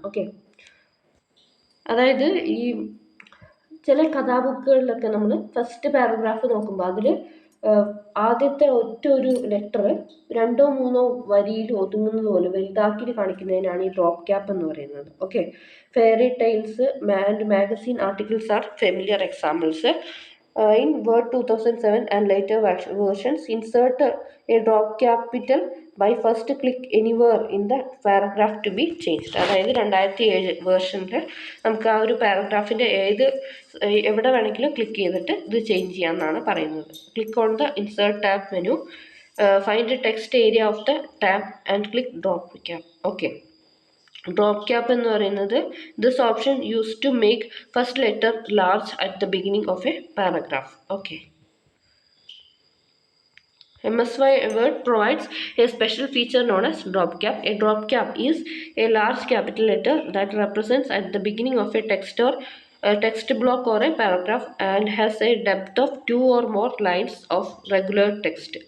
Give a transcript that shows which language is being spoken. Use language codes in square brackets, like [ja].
[ml] Okay, അതായത് ഈ ചില കഥാബുക്കുകളിലൊക്കെ നമ്മൾ ഫസ്റ്റ് പാരഗ്രാഫ് നോക്കുമ്പോൾ അതിൽ ആദ്യത്തെ ഒറ്റ ഒരു ലെറ്റർ 2 or 3 വരിയിൽ ഒതുങ്ങുന്നത് പോലെ വലുതാക്കി കാണിക്കുന്നതിനാണ് ഈ ഡ്രോപ്പ് ക്യാപ്പ് എന്ന് പറയുന്നത്. [en] Okay, fairy tales and magazine articles are familiar examples. In Word 2007 and later versions, insert a drop capital by first click anywhere in the paragraph to be changed. [ml] അതായത് 2007 വേർഷനിൽ നമുക്ക് ആ ഒരു പാരഗ്രാഫിൻ്റെ എവിടെ വേണമെങ്കിലും ക്ലിക്ക് ചെയ്തിട്ട് ഇത് ചേഞ്ച് ചെയ്യാമെന്നാണ് പറയുന്നത്. [en] Click on the insert tab menu, find the text area of the tab and click drop cap. Okay, drop cap [ml] എന്ന് പറയുന്നത് [en] This option use to make first letter large at the beginning of a paragraph. Okay, MS Word provides a special feature known as drop cap. A drop cap is a large capital letter that represents at the beginning of a text or a text block or a paragraph and has a depth of 2 or more lines of regular text.